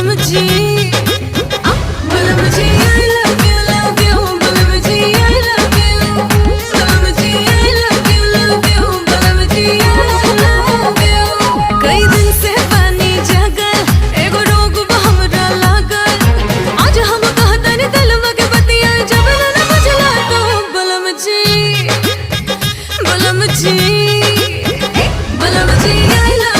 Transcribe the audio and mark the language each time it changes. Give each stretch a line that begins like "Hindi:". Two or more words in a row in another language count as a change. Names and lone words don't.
Bhojpuri: जी बलम जी
English: I love you
Bhojpuri: बलम जी
English: I love you
Bhojpuri: बलम जी
English: I love you
Bhojpuri: बलम जी
English: I love you।
Bhojpuri: कई दिन से पानी जगल एगो रोग हमरा लागल, आज हम कहतनी दिलवा के बतिया जब न बुझला तो बलम जी बलम जी बलम जी